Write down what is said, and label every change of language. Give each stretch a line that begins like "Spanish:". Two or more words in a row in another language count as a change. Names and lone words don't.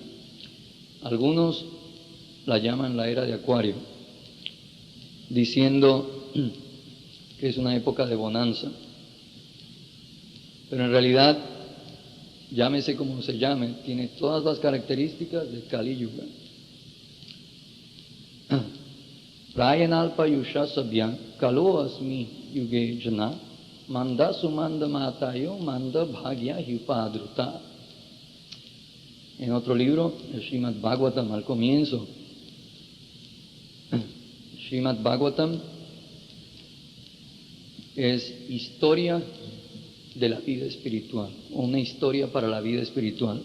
Spanish: Algunos la llaman la era de Acuario, diciendo que es una época de bonanza. Pero en realidad, llámese como se llame, tiene todas las características de Kali Yuga.
Sanskrit: प्रायनल्प युष सभ्य कलो अस्मि युगे जन मन्द सुमन्द मतयो मन्द भाग्य ह्युपद्रुत.
Spanish: En otro libro, el Srimad Bhagavatam, al comienzo, Srimad Bhagavatam es historia de la vida espiritual, una historia para la vida espiritual.